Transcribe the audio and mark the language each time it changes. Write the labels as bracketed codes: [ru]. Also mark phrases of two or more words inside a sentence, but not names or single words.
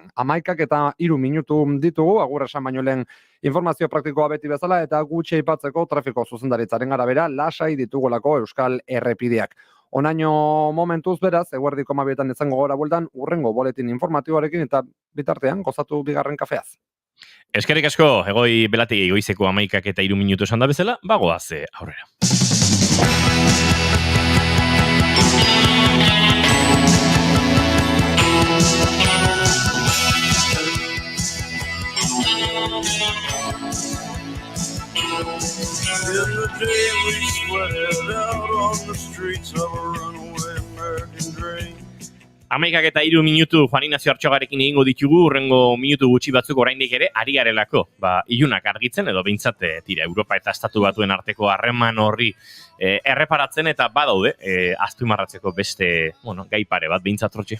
[eu] 11:03 minutu ditugu, agur esan baino lehen informazio praktikoa beti bezala, eta gutxi aipatzeko trafiko zuzendaritzaren arabera lasai ditugolako Euskal Errepideak. Onaino momentuz beraz, eguerdiko 12etan izango gora bueltan, urrengo boletin informatiboarekin eta bitartean gozatu bigarren kafeaz. Eskerrik asko, egoi belategi goizeko 11:03 minutu esan da bezala, bagoaz aurrera. [en] In the day we sweated out on the streets of a runaway American dream. [eu] 11:03 minutu Juan Ignacio Artxogarekin egingo ditugu, urrengo minutu gutxi batzuk oraindik ere ari garelako. Ilunak argitzen edo behintzat tira Europa eta Estatu Batuen arteko harreman horri erreparatzen eta badaude azpimarratzeko beste, gai pare bat behintzat Rotxe.